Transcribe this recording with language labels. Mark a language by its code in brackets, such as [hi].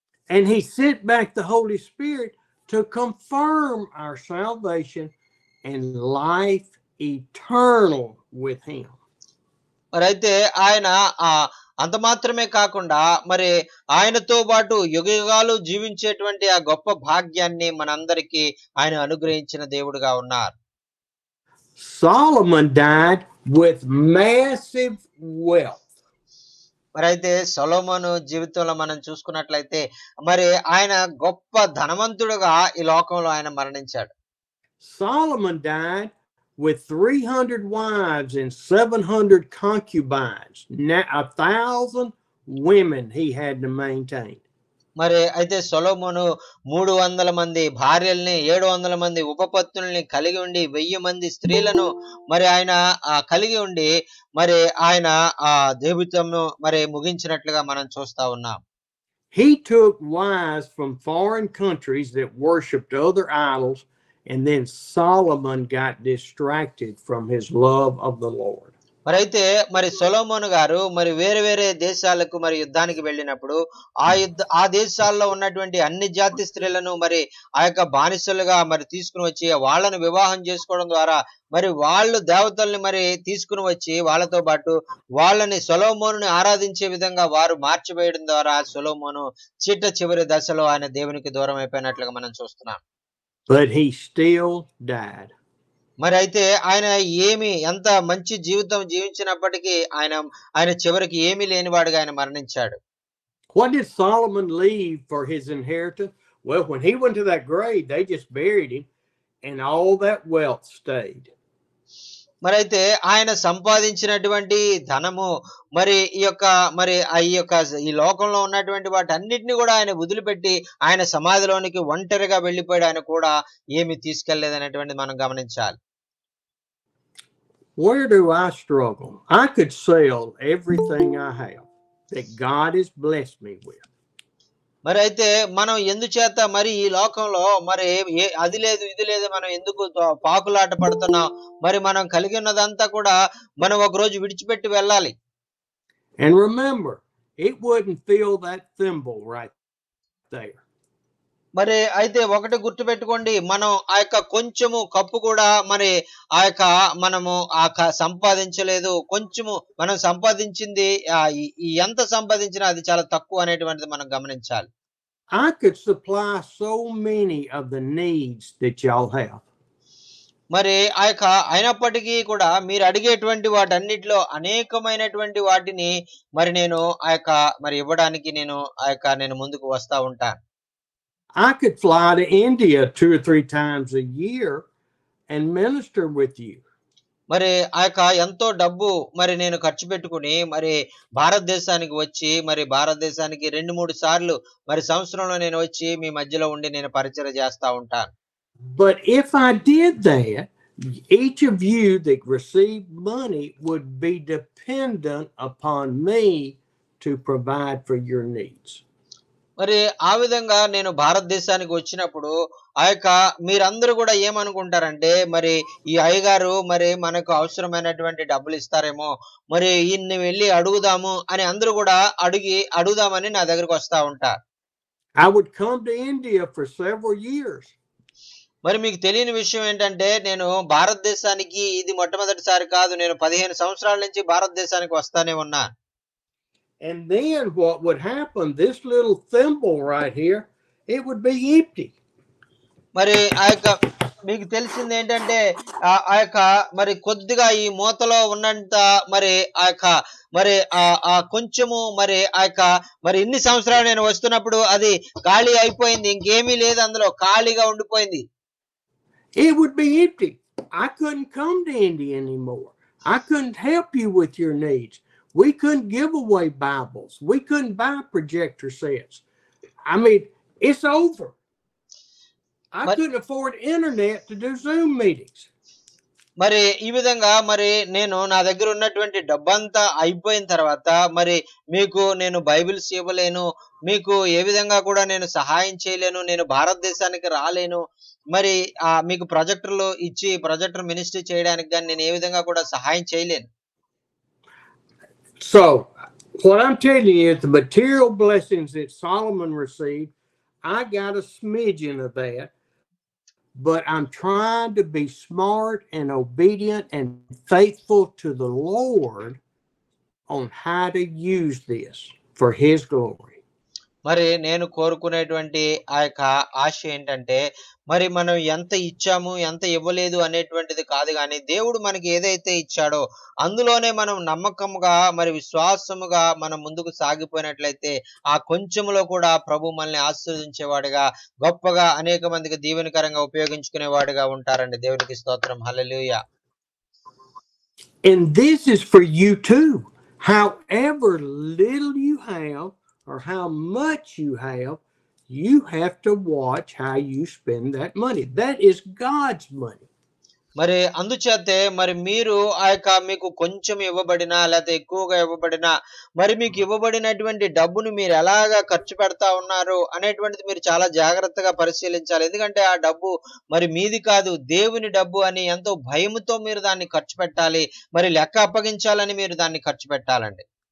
[en] And he sent back the Holy Spirit to confirm our salvation and life eternal with him. [te] మరి అయితే ఆయన అంత మాత్రమే కాకుండా మరి ఆయనతో పాటు యుగయుగాలు జీవించేటువంటి ఆ గొప్ప భాగ్యాన్ని మనందరికీ ఆయన అనుగ్రహించిన దేవుడుగా ఉన్నారు. [en] Solomon died with massive wealth. [te] మరి అయితే సొలొమోను జీవితంలో మనం చూసుకున్నట్లయితే మరి ఆయన గొప్ప ధనవంతుడుగా ఈ లోకంలో ఆయన మరణించాడు. [en] Solomon died with 300 wives and 700 concubines. Now 1,000 women he had to maintain. [te] మరి అయితే సొలొమోను 300 మంది భార్యల్ని, 700 మంది ఉపపత్నుల్ని కలిగి ఉండి 1000 మంది స్త్రీలను మరి ఆయన కలిగి ఉండి మరి ఆయన జీవితంను మరి ముగించినట్లుగా మనం చూస్తా ఉన్నాం. [en] He took wives from foreign countries that worshipped other idols. And then Solomon got distracted from his love of the Lord. [te] మరి అయితే మరి సొలొమోను గారు మరి వేరే వేరే దేశాలకు మరి యుద్ధానికి వెళ్ళినప్పుడు ఆ దేశాల్లో ఉన్నటువంటి అన్ని జాతి స్త్రీలను మరి ఆ యొక్క బానిసలుగా మరి తీసుకుని వచ్చి వాళ్ళను వివాహం చేసుకోవడం ద్వారా మరి వాళ్ళు దేవతల్ని మరి తీసుకుని వచ్చి వాళ్ళతో పాటు వాళ్ళని సొలొమోనుని ఆరాధించే విధంగా వారు మార్చివేయడం ద్వారా సొలొమోను చివరి దశలో ఆయన దేవునికి దూరం అయిపోయినట్లుగా మనం చూస్తున్నాం. [en] But he still died. [te] మరి అయితే ఆయన ఎంత మంచి జీవితం జీవించినప్పటికీ ఆయన చివరికి ఏమీ లేనివాడుగా ఆయన మరణించాడు. [en] What did Solomon leave for his inheritance? Well, when he went to that grave, they just buried him, and all that wealth stayed. [te] మరైతే ఆయన సంపాదించినటువంటి ధనము మరి ఈ యొక్క మరి ఈ లోకంలో ఉన్నటువంటి వాటన్నిటిని కూడా ఆయన వదిలిపెట్టి ఆయన సమాధిలోనికి ఒంటరిగా వెళ్ళిపోయాడు. ఆయన కూడా ఏమి తీసుకెళ్లేదనేటువంటిది మనం గమనించాలి. [en] Where do I struggle? I could sell everything I have that God has blessed me with. [te] మరి అయితే మనం ఎందుచేత మరి ఈ లోకంలో మరి అది లేదు ఇది లేదు మనం ఎందుకు పాకులాట పడుతున్నాం? మరి మనం కలిగి ఉన్నదంతా కూడా మనం ఒక రోజు విడిచిపెట్టి వెళ్ళాలి. [en] And remember, it wouldn't fill that thimble right there. [te] మరి అయితే ఒకటి గుర్తుపెట్టుకోండి, మనం ఆ యొక్క కొంచెము కప్పు కూడా మరి ఆ యొక్క మనము సంపాదించలేదు. కొంచెము మనం సంపాదించింది ఎంత సంపాదించినా అది చాలా తక్కువ అనేటువంటిది మనం గమనించాలి. [en] I could supply so many of the needs that y'all have. [te] మరి ఆ యొక్క అయినప్పటికీ కూడా మీరు అడిగేటువంటి వాటన్నిటిలో అనేకమైనటువంటి వాటిని మరి నేను ఆ యొక్క మరి ఇవ్వడానికి నేను ముందుకు వస్తా ఉంటాను. [en] I could fly to India 2 or 3 times a year and minister with you. [te] మరి ఆ యొక్క ఎంతో డబ్బు మరి నేను ఖర్చు పెట్టుకుని మరి భారతదేశానికి వచ్చి మరి భారతదేశానికి 2-3 సార్లు మరి సంవత్సరంలో నేను వచ్చి మీ మధ్యలో ఉండి నేను పరిచర్య చేస్తా ఉంటాను. [en] But if I did that, each of you that received money would be dependent upon me to provide for your needs. [te] మరి ఆ విధంగా నేను భారతదేశానికి వచ్చినప్పుడు ఆ యొక్క మీరందరూ కూడా ఏమనుకుంటారంటే మరి ఈ అయ్యగారు మరి మనకు అవసరమైనటువంటి డబ్బులు ఇస్తారేమో, మరి ఈయన్ని వెళ్ళి అడుగుదాము అని అందరూ కూడా అడుగుదామని నా దగ్గరకు వస్తా ఉంటారు. [en] I would come to India for several years. [te] మరి మీకు తెలియని విషయం ఏంటంటే నేను భారతదేశానికి ఇది మొట్టమొదటిసారి కాదు, నేను 15 సంవత్సరాల నుంచి భారతదేశానికి వస్తానే ఉన్నా. [en] And then what would happen, this little thimble right here, it would be empty. [te] మరి ఆ యొక్క మీకు తెలిసింది ఏంటంటే ఆ యొక్క మరి కొద్దిగా ఈ మూతలో ఉన్నంత మరి ఆ యొక్క మరి ఆ కొంచెము మరి ఆ యొక్క మరి ఇన్ని సంవత్సరాలు నేను వస్తున్నప్పుడు అది ఖాళీ అయిపోయింది, ఇంకేమీ లేదు, అందులో ఖాళీగా ఉండిపోయింది. [en] It would be empty. I couldn't come to India anymore. I couldn't help you with your needs. We couldn't give away Bibles. We couldn't buy projector sets. I mean, it's over. I couldn't afford internet to do Zoom meetings. [te] మరి ఈ విధంగా మరి నేను నా దగ్గర ఉన్నటువంటి డబ్బంతా అయిపోయిన తర్వాత మరి మీకు నేను బైబిల్స్ ఇవ్వలేను, మీకు ఏ విధంగా కూడా నేను సహాయం చేయలేను, నేను భారతదేశానికి రాలేను, మరి మీకు ప్రొజెక్టర్లు ఇచ్చి ప్రొజెక్టర్ మినిస్ట్రీ చేయడానికి కానీ నేను ఏ విధంగా కూడా సహాయం చేయలేను. [en] So what I'm telling you is the material blessings that Solomon received, I got a smidgen of that, but I'm trying to be smart and obedient and faithful to the Lord on how to use this for His glory. [te] మరి నేను కోరుకునేటువంటి ఆ యొక్క ఆశ ఏంటంటే మరి మనం ఎంత ఇచ్చాము ఎంత ఇవ్వలేదు అనేటువంటిది కాదు, కానీ దేవుడు మనకి ఏదైతే ఇచ్చాడో అందులోనే మనం నమ్మకముగా మరి విశ్వాసముగా మనం ముందుకు సాగిపోయినట్లయితే ఆ కొంచెంలో కూడా ప్రభు మనల్ని ఆశీర్వదించేవాడుగా గొప్పగా అనేక మందికి దీవెనకరంగా ఉపయోగించుకునేవాడుగా ఉంటారండి. దేవునికి స్తోత్రం. హల్లెలూయా. [en] And this is for you too. However little you have or how much you have to watch how you spend that money. That is God's money. [te] మరి అందుచేతే మరి మీరు ఆ యొక్క మీకు కొంచెం ఇవ్వబడినా లేకపోతే ఎక్కువగా ఇవ్వబడినా మరి మీకు ఇవ్వబడినటువంటి డబ్బును మీరు ఎలాగా ఖర్చు పెడతా ఉన్నారు అనేటువంటిది మీరు చాలా జాగ్రత్తగా పరిశీలించాలి. ఎందుకంటే ఆ డబ్బు మరి మీది కాదు, దేవుని డబ్బు అని ఎంతో భయముతో మీరు దాన్ని ఖర్చు పెట్టాలి, మరి లెక్క అప్పగించాలని మీరు దాన్ని ఖర్చు పెట్టాలండి.